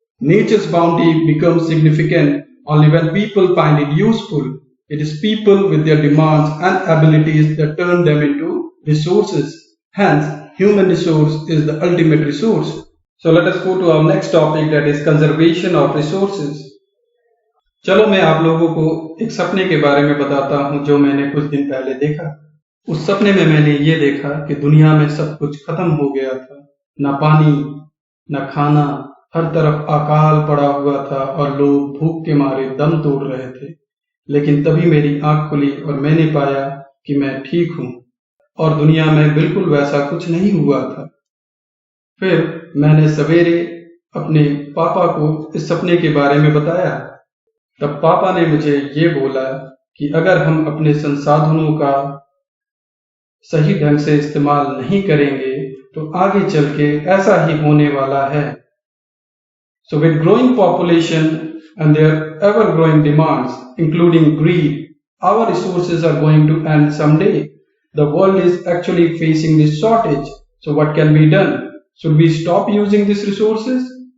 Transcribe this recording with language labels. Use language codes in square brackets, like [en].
[en] Nature's bounty becomes significant only when people find it useful. It is people with their demands and abilities that turn them into resources. Hence, human resource is the ultimate resource. So let us go to our next topic, that is conservation of resources. [hi] चलो मैं आप लोगों को एक सपने के बारे में बताता हूँ जो मैंने कुछ दिन पहले देखा। उस सपने में मैंने ये देखा कि दुनिया में सब कुछ खत्म हो गया था। न पानी, न खाना, हर तरफ अकाल पड़ा हुआ था और लोग भूख के मारे दम तोड़ रहे थे। लेकिन तभी मेरी आंख खुली और मैंने पाया कि मैं ठीक हूँ और दुनिया में बिल्कुल वैसा कुछ नहीं हुआ था। फिर मैंने सवेरे अपने पापा को इस सपने के बारे में बताया। तब पापा ने मुझे ये बोला कि अगर हम अपने संसाधनों का सही ढंग से इस्तेमाल नहीं करेंगे तो आगे चल के ऐसा ही होने वाला है। [en] So with growing population and their ever-growing demands, including greed, our resources are going to end someday. The world is actually facing this shortage. So what can be done? Should we stop using these resources?